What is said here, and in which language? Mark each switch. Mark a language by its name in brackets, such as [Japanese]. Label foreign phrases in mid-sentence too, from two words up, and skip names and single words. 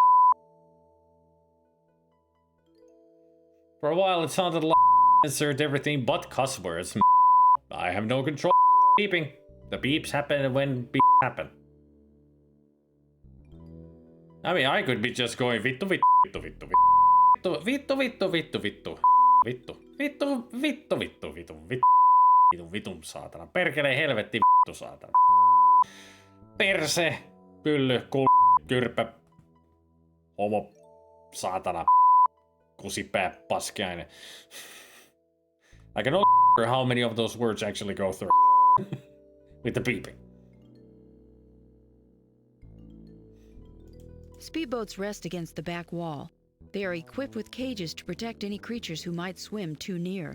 [English] For a while, it sounded like insert everything but cuss words. I have no control. Beeping. The beeps happen when beeps happen. I mean, I could be just going [Finnish] vittu vittu vittu vittu vittu vittu vittu vittu vittu vittu vittu vittu vittu vittu vittu saatana. Perkele helvetti vittu saatana. Perse, pylly, kyrpä, homo, saatana, kusipää, paskiainen. [English] I can only remember how many of those words actually go through with the beeping. Speedboats rest against the back wall. They are equipped with cages to protect any creatures who might swim too near.